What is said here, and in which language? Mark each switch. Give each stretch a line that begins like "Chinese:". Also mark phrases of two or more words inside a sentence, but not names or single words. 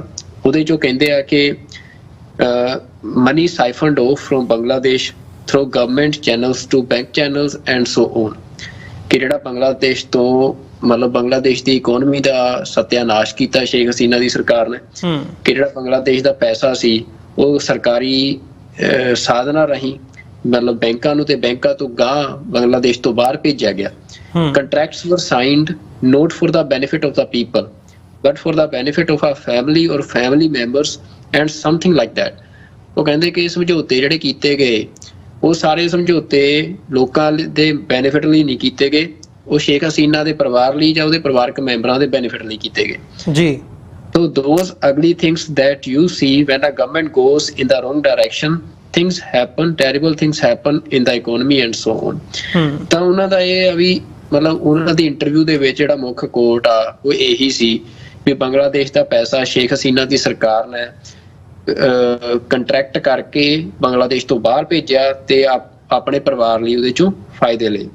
Punjabi: ਉਹਦੇ 'ਚੋਂ ਕਹਿੰਦੇ ਆ ਕਿ
English: money siphoned off from Bangladesh through government channels to bank channels and so on,
Punjabi: ਕਿ ਜਿਹੜਾ ਬੰਗਲਾਦੇਸ਼ ਤੋਂ ਮਤਲਬ ਬੰਗਲਾਦੇਸ਼ ਦੀ ਇਕੋਨਮੀ ਦਾ ਸਤਿਆਨਾਸ਼ ਕੀਤਾ ਸ਼ੇਖ ਹਸੀਨਾ ਦੀ ਸਰਕਾਰ ਨੇ, ਕਿ ਜਿਹੜਾ ਬੰਗਲਾਦੇਸ਼ ਦਾ ਪੈਸਾ ਸੀ ਉਹ ਸਰਕਾਰੀ ਸਾਧਨਾਂ ਰਾਹੀਂ ਮਤਲਬ ਬੈਂਕਾਂ ਨੂੰ ਤੇ ਬੈਂਕਾਂ ਤੋਂ ਗਾਂਹ ਬੰਗਲਾਦੇਸ਼ ਤੋਂ ਬਾਹਰ ਭੇਜਿਆ ਗਿਆ।
English: contracts were signed not for the benefit of the people but for the benefit of a family or family members and something like that।
Punjabi: ਉਹ ਕਹਿੰਦੇ ਕਿ ਸਮਝੌਤੇ ਜਿਹੜੇ ਕੀਤੇ ਗਏ ਉਹ ਸਾਰੇ ਸਮਝੌਤੇ ਲੋਕਾਂ ਦੇ ਬੈਨੀਫਿਟ ਲਈ ਨਹੀਂ ਕੀਤੇ ਗਏ, ਉਹ ਸ਼ੇਖ ਹਸੀਨਾ ਦੇ ਪਰਿਵਾਰ ਲਈ ਜਾਂ ਉਹਦੇ ਪਰਿਵਾਰਕ ਮੈਂਬਰਾਂ ਦੇ ਬੈਨੀਫਿਟ ਲਈ ਕੀਤੇ ਗਏ ਜੀ।
English: So those ugly things that you see when a government goes in the wrong direction, things happen, terrible things happen in the economy and so on।
Punjabi: ਤਾਂ ਉਹਨਾਂ ਦਾ ਇਹ ਵੀ ਮਤਲਬ ਉਹਨਾਂ ਦੀ ਇੰਟਰਵਿਊ ਦੇ ਵਿੱਚ ਜਿਹੜਾ ਮੁੱਖ ਕੋਟ ਆ ਉਹ ਇਹੀ ਸੀ ਵੀ ਬੰਗਲਾਦੇਸ਼ ਦਾ ਪੈਸਾ ਸ਼ੇਖ ਹਸੀਨਾ ਦੀ ਸਰਕਾਰ ਨੇ ਕੰਟਰੈਕਟ ਕਰਕੇ ਬੰਗਲਾਦੇਸ਼ ਤੋਂ ਬਾਹਰ ਭੇਜਿਆ ਤੇ ਆਪਣੇ ਪਰਿਵਾਰ ਲਈ ਉਹਦੇ ਚੋਂ ਫਾਇਦੇ ਲਏ।